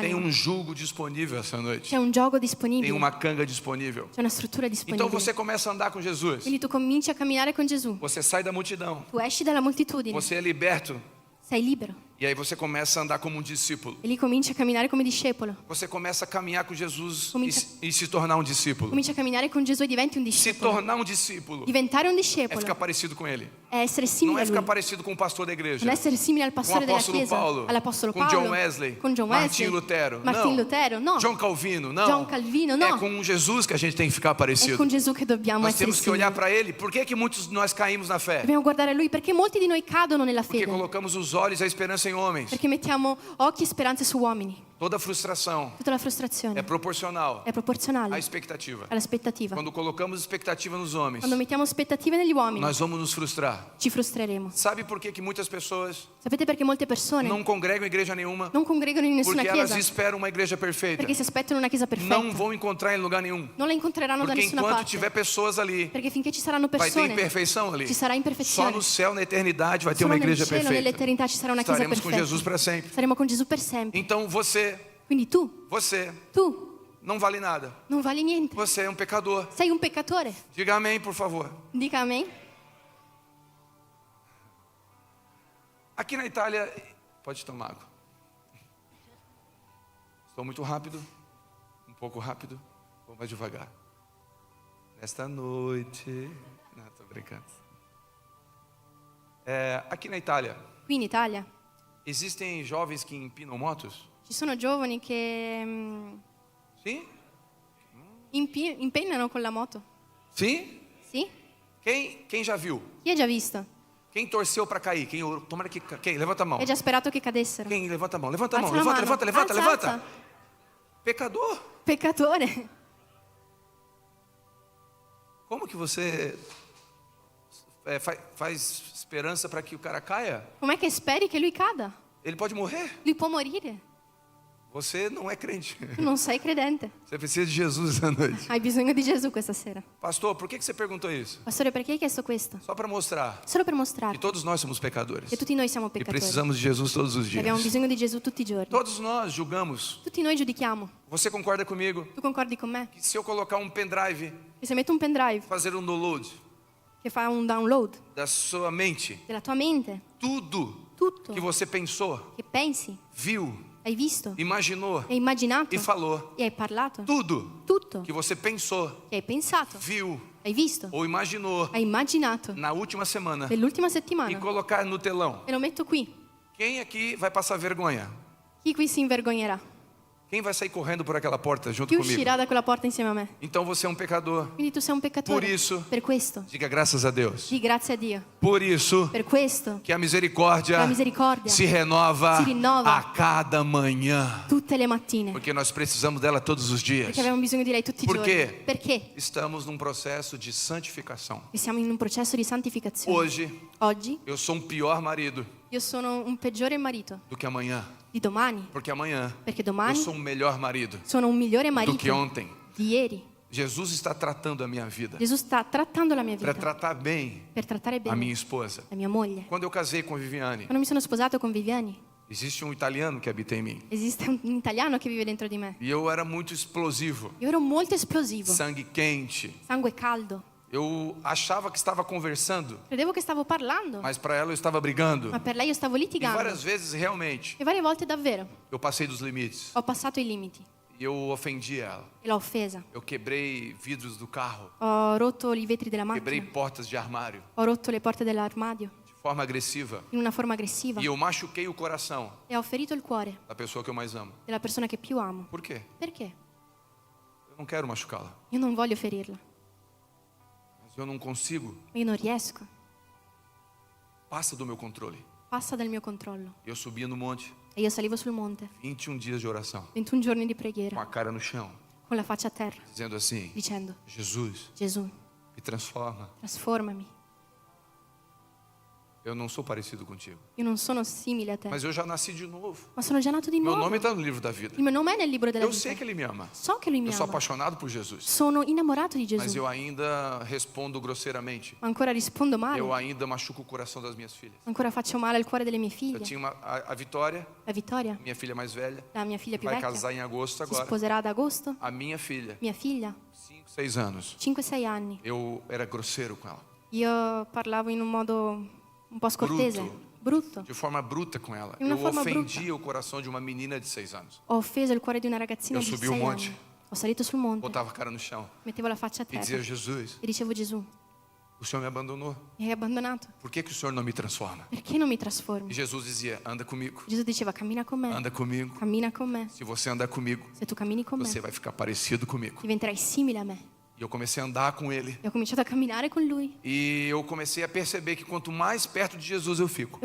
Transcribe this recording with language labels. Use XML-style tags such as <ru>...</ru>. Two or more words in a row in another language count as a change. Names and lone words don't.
<pt>Tem anima? jugo disponível essa noite.</pt> <it>C'è un gioco</it> <pt>Tem</pt> <it>disponibile,</it> <pt>uma canga disponível.</pt> <it>c'è una struttura</it> <pt>Então</pt> <it>disponibile.</it> <pt>você começa a andar com Jesus.</pt> <it>Quindi tu cominci a camminare con Gesù.</it> <pt>Você sai da multidão.</pt> <it>Tu esci dalla moltitudine,</it> <pt>Você é liberto.</pt> <it>sei libero.</it> <pt>E aí você começa a andar como um discípulo.</pt> <it>E lì cominci a camminare come discepolo.</it> <pt>Você começa a caminhar com Jesus</pt> <it>Comincia-</it> <pt>e se tornar um discípulo.</pt> <it>Cominci a camminare con Gesù e diventi un</it> <pt>Se</pt> <it>discepolo.</it> <pt>tornar um discípulo</pt> <it>Diventare un</it> <pt>é</pt> <it>discepolo</it> <pt>ficar parecido com ele.</pt> <it>è essere</it> <pt>Não</pt> <it>simile</it> <pt>é</pt> <it>a</it> <pt>ficar</pt> <it>lui.</it> <pt>parecido com o pastor da igreja.</pt> <it>Non essere simile al</it> <pt>Com o</pt> <it>pastore della</it> <pt>apóstolo</pt> <it>chiesa,</it> <pt>Paulo.</pt> <it>all'apostolo</it> <pt>Com</pt> <it>Paolo,</it> <pt>John Wesley.</pt> <it>con John</it> <pt>Martin</pt> <it>Wesley,</it> <pt>Lutero.</pt> <it>Martin</it> <pt>Não.</pt> <it>Lutero, no.</it> <pt>John Calvino. Não.</pt> <it>John Calvino,</it> <pt>É</pt> <it>no.</it> <pt>com Jesus que a gente tem que ficar</pt> <it>È</it> <pt>parecido.</pt> <it>con Gesù che dobbiamo</it> <pt>Nós</pt> <it>essere</it> <pt>temos que</pt> <it>simili.</it> <pt>olhar para ele. Por que que muitos de nós caímos na fé?</pt> <it>Dobbiamo guardare a lui perché molti di noi cadono nella</it> <pt>Porque</pt> <it>fede.</it> <pt>colocamos os olhos e a esperança em homens.</pt> <it>Perché mettiamo occhi e speranze su uomini.</it> <pt>Toda frustração</pt> <it>Tutta la frustrazione</it> <pt>é proporcional</pt> <it>è proporzionale</it> <pt>à expectativa.</pt> <it>all'aspettativa.</it> <pt>Quando colocamos expectativa nos homens,</pt> <it>Quando mettiamo aspettative negli uomini,</it> <pt>nós vamos nos frustrar.</pt> <it>ci frustreremo.</it> <pt>Sabe por que que muitas pessoas</pt> <it>Sapete perché molte persone</it> <pt>não congregam em igreja nenhuma?</pt> <it>non congregano in nessuna</it> <pt>Porque elas</pt> <it>chiesa?</it> <pt>esperam uma igreja perfeita.</pt> <it>Perché si aspettano una chiesa perfetta.</it> <pt>Não vão encontrar em lugar nenhum.</pt> <it>Non la incontreranno da</it> <pt>Porque</pt> <it>nessuna</it> <pt>enquanto</pt> <it>parte.</it> <pt>tiver pessoas ali,</pt> <it>Perché finché ci saranno</it> <pt>vai ter</pt> <it>persone,</it> <pt>imperfeição ali.</pt> <it>ci sarà</it> <pt>Só</pt> <it>imperfezione.</it> <pt>no céu, na eternidade, vai ter</pt> <it>Solo</it> <pt>uma</pt> <it>nel</it> <pt>igreja</pt> <it>cielo,</it> <pt>perfeita.</pt> <it>nell'eternità ci sarà una chiesa</it> <pt>Estaremos com</pt> <it>perfetta.</it> <pt>Jesus para sempre.</pt> <it>Saremo con Gesù per sempre.</it> <pt>Então você</pt> <it>Quindi tu</it> <pt>não vale nada.</pt> <it>non vali niente.</it> <pt>Você é um pecador.</pt> <it>Sei un peccatore.</it> <pt>Diga amém, por favor.</pt> <it>Dica amen.</it> <pt>Aqui na Itália, pode tomar água. Estou muito rápido, um pouco rápido, vou mais devagar. Nesta noite, não, estou brincando. Aqui na Itália,</pt> <it>Qui in Italia</it> <pt>existem jovens que empinam motos?</pt> <it>ci sono giovani che</it> <pt>Sim?</pt> <it>impennano con la moto.</it> <pt>Sim?</pt> <it>Sì?</it> <pt>Quem já viu?</pt> <it>Chi ha già visto?</it> <pt>Quem torceu para cair? Tomara que quem? Levanta a mão.</pt> <it>Hai già sperato che cadessero?</it> <pt>Quem? Levanta a mão. Levanta a mão.</pt> <it>Alza la</it> <pt>Levanta,</pt> <it>mano.</it> <pt>levanta, levanta,</pt> <it>Alza,</it> <pt>levanta.</pt> <it>alza.</it> <pt>Pecador.</pt> <it>Peccatore.</it> <pt>Como que você faz esperança para que o cara caia?</pt> <it>Com'è che speri che lui cada?</it> <pt>Ele pode morrer.</pt> <it>Lui può morire.</it> <pt>Você não é crente.</pt> <it>Tu non sei credente.</it> <pt>Você precisa de Jesus essa noite.</pt> <it>Hai bisogno di Gesù questa sera.</it> <pt>Pastor, por que você perguntou isso?</pt> <it>Pastore, perché hai chiesto questo?</it> <pt>Só para mostrar</pt> <it>Solo per</it> <pt>que</pt> <it>mostrarti</it> <pt>todos nós somos pecadores.</pt> <it>che tutti noi siamo</it> <pt>E</pt> <it>peccatori.</it> <pt>precisamos de Jesus todos os</pt> <it>E abbiamo</it> <pt>dias.</pt> <it>bisogno di Gesù tutti i giorni.</it> <pt>Todos nós julgamos.</pt> <it>Tutti noi giudichiamo.</it> <pt>Você concorda comigo?</pt> <it>Tu concordi con me?</it> <pt>Que se eu colocar um pendrive,</pt> <it>Che se metto un pendrive</it> <pt>fazer um download</pt> <it>che fa un download</it> <pt>da sua mente,</pt> <it>della tua mente,</it> <pt>tudo</pt> <it>tutto</it> <pt>que você pensou,</pt> <it>che pensi,</it> <pt>viu,</pt> <it>hai visto,</it> <pt>imaginou</pt> <it>hai immaginato</it> <pt>e falou,</pt> <it>e hai parlato,</it> <pt>tudo</pt> <it>tutto</it> <pt>que você pensou,</pt> <it>che hai pensato,</it> <pt>viu</pt> <it>hai visto,</it> <pt>ou imaginou</pt> <it>hai immaginato</it> <pt>na última semana</pt> <it>nell'ultima</it> <pt>e</pt> <it>settimana</it> <pt>colocar no telão.</pt> <it>e lo metto qui.</it> <pt>Quem aqui vai passar vergonha?</pt> <it>Chi qui si invergognerà?</it> <pt>Quem vai sair correndo por aquela porta junto</pt> <it>Chi</it> <pt>comigo?</pt> <it>uscirà da quella porta insieme a me?</it> <pt>Então você é um pecador.</pt> <it>Quindi tu sei un peccatore.</it> <pt>Por isso-</pt> <it>Per questo,</it> <pt>Diga graças a Deus.</pt> <it>di grazie a Dio.</it> <pt>Por isso</pt> <it>Per questo,</it> <pt>que a misericórdia</pt> <it>la misericordia</it> <pt>se renova</pt> <it>si rinnova</it> <pt>a cada manhã.</pt> <it>tutte le mattine.</it> <pt>Porque nós precisamos dela todos os dias.</pt> <it>Perché abbiamo bisogno di lei tutti i</it> <pt>Por</pt> <it>giorni.</it> <pt>quê?</pt> <it>Perché?</it> <pt>Estamos num processo de santificação.</pt> <it>E siamo in un processo di santificazione.</it> <pt>Hoje,</pt> <it>Oggi</it> <pt>eu sou um pior marido</pt> <it>io sono un peggiore marito</it> <pt>do que amanhã.</pt> <it>di domani.</it> <pt>Porque amanhã</pt> <it>Perché</it> <pt>eu</pt> <it>domani</it> <pt>sou um melhor marido</pt> <it>sono un migliore</it> <pt>do que</pt> <it>marito</it> <pt>ontem.</pt> <it>di ieri.</it> <pt>Jesus está tratando a minha vida</pt> <it>Gesù sta trattando la mia</it> <pt>para</pt> <it>vita</it> <pt>tratar bem</pt> <it>per trattare</it> <pt>a minha</pt> <it>bene</it> <pt>esposa.</pt> <it>la mia moglie.</it> <pt>Quando eu casei com a Viviane,</pt> <it>Quando mi sono sposato con Viviani,</it> <pt>existe um italiano que habita em mim.</pt> <it>esiste un italiano che vive dentro di me.</it> <pt>E eu era muito explosivo,</pt> <it>Io ero molto esplosivo,</it> <pt>sangue quente.</pt> <it>sangue caldo.</it> <pt>Eu achava que estava conversando,</pt> <it>Credevo che stavo parlando,</it> <pt>mas para ela eu estava brigando.</pt> <it>ma per lei io stavo</it> <pt>E</pt> <it>litigando.</it> <pt>várias vezes, realmente,</pt> <it>E varie volte davvero</it> <pt>eu passei dos limites.</pt> <it>ho passato i limiti</it> <pt>E eu ofendi ela.</pt> <it>e l'ho offesa.</it> <pt>Eu quebrei vidros do carro.</pt> <it>Ho rotto i vetri della</it> <pt>Quebrei</pt> <it>macchina,</it> <pt>portas de armário</pt> <it>ho rotto le porte dell'armadio</it> <pt>de forma agressiva.</pt> <it>in una forma aggressiva</it> <pt>E eu machuquei o coração</pt> <it>e ho ferito il cuore</it> <pt>da pessoa que eu mais amo.</pt> <it>della persona che più amo.</it> <pt>Por quê?</pt> <it>Perché?</it> <pt>Eu não quero machucá-la.</pt> <it>Io non voglio ferirla,</it> <pt>Mas eu não consigo.</pt> <it>io non riesco.</it> <pt>Passa do meu controle.</pt> <it>Passa dal mio controllo.</it> <pt>Eu subia no monte,</pt> <it>E io salivo sul monte,</it> <pt>21 dias de oração,</pt> <it>21 giorni di</it> <pt>com</pt> <it>preghiera,</it> <pt>a cara no chão,</pt> <it>con la faccia a terra,</it> <pt>dizendo assim:</pt> <it>dicendo:</it> <pt>Jesus,</pt> <it>Gesù,</it> <pt>me transforma.</pt> <it>trasformami.</it> <pt>Eu não sou parecido contigo,</pt> <it>Io non sono simile a te,</it> <pt>mas eu já nasci de novo.</pt> <it>ma sono già nato di</it> <pt>Meu</pt> <it>nuovo.</it> <pt>nome está no livro da vida.</pt> <it>Il mio nome è nel libro della</it> <pt>Eu sei</pt> <it>vita.</it> <pt>que Ele me ama.</pt> <it>So che lui mi</it> <pt>Eu sou</pt> <it>ama.</it> <pt>apaixonado por Jesus.</pt> <it>Sono innamorato di</it> <pt>Mas</pt> <it>Gesù,</it> <pt>eu ainda respondo grosseiramente.</pt> <it>ma ancora rispondo</it> <pt>Eu</pt> <it>male.</it> <pt>ainda machuco o coração das minhas filhas.</pt> <it>Ancora faccio male al cuore delle mie</it> <pt>Eu</pt> <it>figlie.</it> <pt>tinha a Vitória,</pt> <it>La Vittoria,</it> <pt>minha filha mais velha,</pt> <it>la mia figlia più</it> <pt>vai</pt> <it>vecchia,</it> <pt>casar em agosto</pt> <it>si</it> <pt>agora.</pt> <it>sposerà ad agosto.</it> <pt>A minha filha,</pt> <it>Mia figlia,</it> <pt>5, 6 anos,</pt> <it>5-6 anni.</it> <pt>eu era grosseiro com ela.</pt> <it>Io parlavo in un modo un po' scortese, brutto.</it> <pt>De forma bruta com ela. De uma Eu forma ofendia o coração de uma menina de 6 anos.</pt> <it>Ho offeso il cuore di una ragazzina Io di</it> <pt>subi</pt> <it>6 un monte. anni. Ho salito sul monte,</it> <pt>Botava a cara no chão</pt> <it>mettevo la faccia a</it> <pt>e dizia:</pt> <it>terra</it> <pt>Jesus,</pt> <it>e dicevo: Gesù,</it> <pt>o Senhor me abandonou.</pt> <it>mi hai abbandonato.</it> <pt>Por que o Senhor não me transforma?</pt> <it>Perché non mi</it> <pt>E</pt> <it>trasformi?</it> <pt>Jesus dizia: anda comigo,</pt> <it>Gesù diceva: cammina con me,</it> <pt>anda comigo.</pt> <it>cammina con me.</it> <pt>Se você andar comigo,</pt> <it>Se tu cammini con me,</it> <pt>você vai ficar parecido comigo.</pt> <it>diventerai simile a me.</it> <pt>E eu comecei a andar com Ele.</pt> <it>E ho cominciato a camminare con lui.</it> <pt>E eu comecei a perceber que quanto mais perto de Jesus eu fico,</pt>